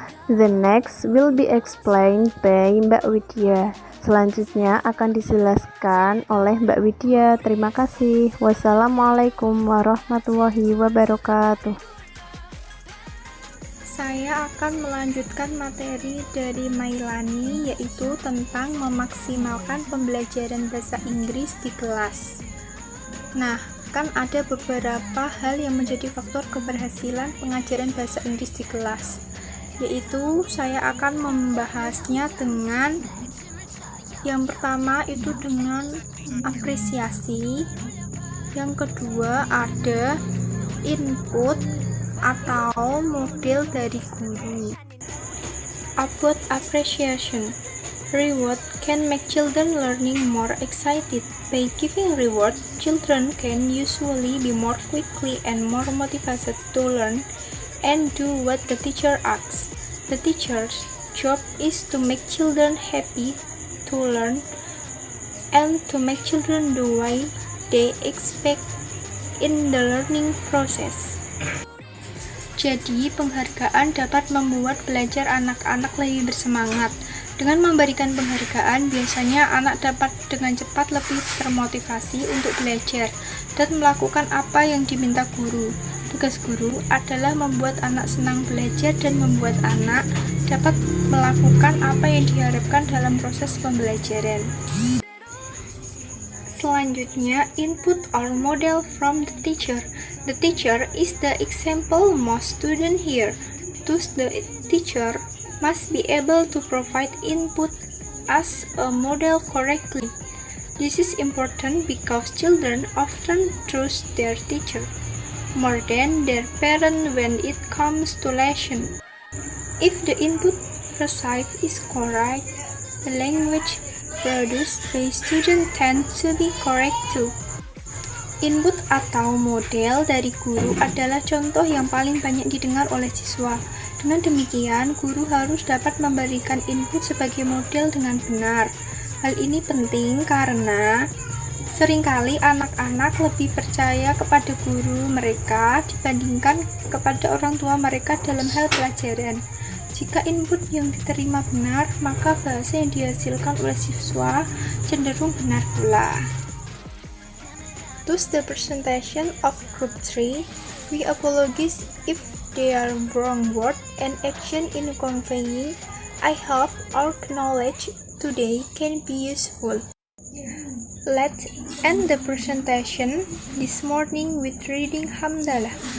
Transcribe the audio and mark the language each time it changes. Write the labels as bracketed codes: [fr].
[en] The next will be explained by Mbak Widya. [id] Selanjutnya akan dijelaskan oleh Mbak Widya. Terima kasih. Wassalamualaikum warahmatullahi wabarakatuh. Saya akan melanjutkan materi dari Mailani, yaitu tentang memaksimalkan pembelajaran bahasa Inggris di kelas. Nah, kan ada beberapa hal yang menjadi faktor keberhasilan pengajaran bahasa Inggris di kelas, yaitu saya akan membahasnya dengan yang pertama itu dengan apresiasi, yang kedua ada input atau model dari guru. [en] About appreciation, reward can make children learning more excited. By giving reward, children can usually be more quickly and more motivated to learn and do what the teacher asks. The teacher's job is to make children happy to learn and to make children do what they expect in the learning process. [id] Jadi, penghargaan dapat membuat belajar anak-anak lebih bersemangat. Dengan memberikan penghargaan, biasanya anak dapat dengan cepat lebih termotivasi untuk belajar dan melakukan apa yang diminta guru. Tugas guru adalah membuat anak senang belajar dan membuat anak dapat melakukan apa yang diharapkan dalam proses pembelajaran. Selanjutnya, [en] input or model from the teacher. The teacher is the example most students hear. Thus, the teacher must be able to provide input as a model correctly. This is important because children often trust their teacher more than their parent when it comes to lesson. If the input received is correct, the language produced by student tend to be correct too. [id] Input atau model dari guru adalah contoh yang paling banyak didengar oleh siswa. Dengan demikian, guru harus dapat memberikan input sebagai model dengan benar. Hal ini penting karena seringkali anak-anak lebih percaya kepada guru mereka dibandingkan kepada orang tua mereka dalam hal pelajaran. Jika input yang diterima benar, maka bahasa yang dihasilkan oleh siswa cenderung benar pula. [en] Thus, the presentation of Group 3, we apologize if there are wrong word and action in conveying. I hope our knowledge today can be useful. Let's end the presentation this morning with reading Hamdalah.